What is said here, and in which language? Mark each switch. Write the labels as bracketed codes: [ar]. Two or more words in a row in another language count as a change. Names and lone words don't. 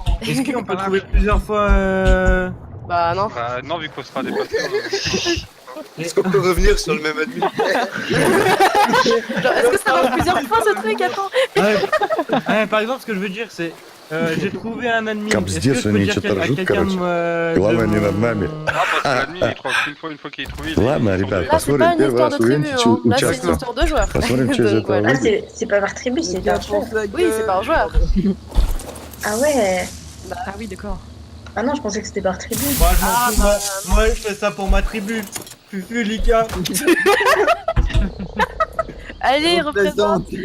[fr] Est-ce qu'on peut trouver plusieurs fois... Bah non. Bah, non, vu qu'on sera dépassé. Est-ce qu'on peut revenir sur le même admin? Genre, est-ce que ça marche plusieurs fois ce truc? Attends. Ouais, par exemple, ce que je veux dire, c'est... j'ai trouvé un admin. Comme Est-ce se dire, que je [ru] что [fr] peux [ru] они [fr] dire [ru] что-то [fr] à [ru] ржут, [fr] quelqu'un [ru] короче. Главное, не над нами. [fr] Ah, parce que l'admin, il croit qu'une fois qu'il est trouvé. [ru] Ладно, ребят, [fr] Là, c'est pas [ru] посмотрим. [fr] une [ru] Первый [fr] histoire de [ru] раз [fr] tribu, [ru] увидите [fr] hein. Là, c'est une [ru] участников. [fr] histoire de joueurs. [ru] Посмотрим, что из [fr] Donc, [ru] этого [fr] voilà. Ah, [ru] выйдет. [fr] c'est pas par tribu, c'est par joueur. Oui, c'est par joueur. Ah ouais. Ah oui, d'accord. Ah non, je pensais que c'était par tribu. Moi, je m'en fous, moi, je fais ça pour ma tribu. Fufu, Lika. Allez, représente.